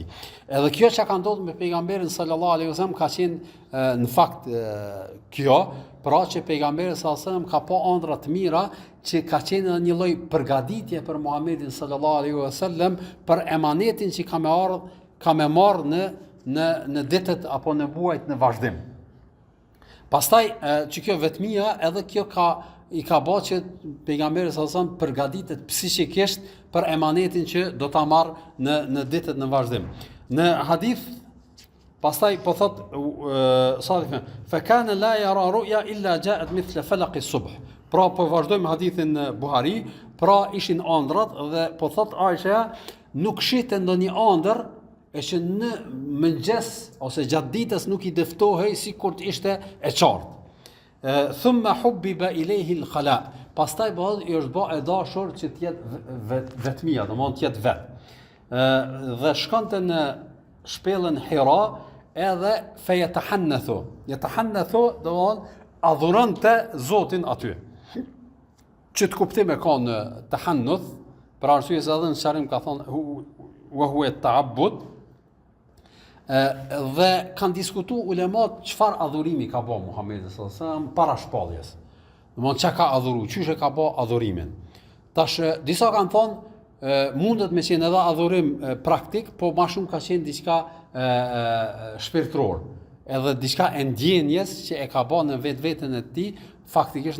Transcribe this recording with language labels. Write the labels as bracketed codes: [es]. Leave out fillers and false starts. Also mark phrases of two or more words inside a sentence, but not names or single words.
[sq] Edhe kjo që ka ndodhur me pejgamberin [ar] صلى الله عليه وسلم [sq] ka qenë në fakt kjo, pra që pejgamberi [ar] صلى الله عليه وسلم [sq] ka pa ëndra të mira që ka qenë një lloj përgatitje për Muhamedit [ar] صلى الله عليه وسلم [sq] për emanetin që ka me marrë në ditët apo në muajt në vazhdim. Pastaj që kjo vetmia edhe kjo i ka bërë që pejgamberi [ar] صلى الله عليه وسلم [sq] përgatitet psiqikisht për emanetin që do ta marrë në ditët në vazhdim. Në hadith pastaj po thot [ar] صلى الله فكان لا يرى رؤيا إلا جاءت مثل فلق الصبح. [sq] Pra po vazhdojmë hadithin në Buhari, pra ishin ëndrat dhe po thot Aisha nuk shite ndonjë ëndër e që në mëngjes ose gjatë ditës nuk i dëftohej sikur të ishte e qartë. [ar] ثم حبب إليه الخلاء. [sq] Pastaj i është bë e dashur që të jetë vetmia, domthonë të jetë vet. Dhe shkonte në shpellën Hira edhe fejatahannathu. Yatahannathu domthonë adhuronte Zotin aty. Që të kuptim e ka në tahannuth, për arsye se edhe në sharim ka thonë [ar] وهو التعبد, [sq] dhe kanë diskutuar ulemat çfarë adhurimi ka bën Muhamedi [ar] صلى الله عليه وسلم [sq] para shpalljes. Domthon çka ka adhuru, çysh e ka bë adhurimin. Tash disa kanë thonë mundet me qenë edhe adhurim praktik, po më shumë ka qenë diçka shpirtëror, edhe diçka e ndjenjes që e ka bën në vetveten e tij, faktikisht